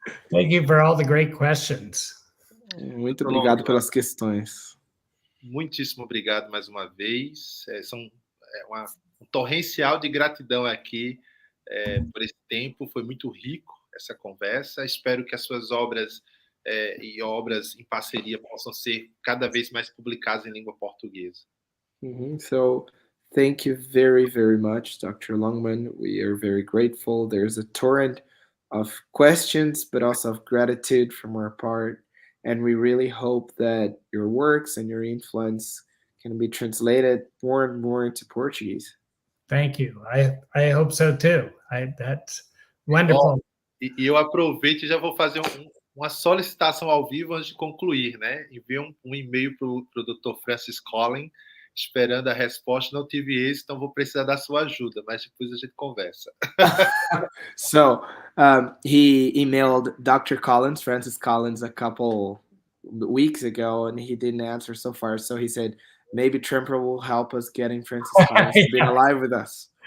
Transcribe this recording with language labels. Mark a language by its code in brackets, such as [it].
[en] Thank you for all the great questions. [pt] Muito obrigado pelas questões. Muitíssimo obrigado mais uma vez. Um torrencial de gratidão aqui por esse tempo. Foi muito rico essa conversa. Espero que as suas obras e obras em parceria possam ser cada vez mais publicadas em língua portuguesa. [en] So, thank you very, very much, Dr. Longman. We are very grateful. There's a torrent of questions, but also of gratitude from our part. And we really hope that your works and your influence can be translated more and more into Portuguese. Thank you. I hope so too. That's wonderful. [pt] E eu aproveito e já vou fazer uma solicitação ao vivo antes de concluir, né? Enviei um e-mail para o Dr. Francis Collins, esperando a resposta. Não tive esse, então vou precisar da sua ajuda, mas depois a gente conversa. [en] So, he emailed Dr. Collins, Francis Collins, a couple weeks ago, and he didn't answer so far. So he said, maybe Tremper will help us getting Francis Collins to be alive with us.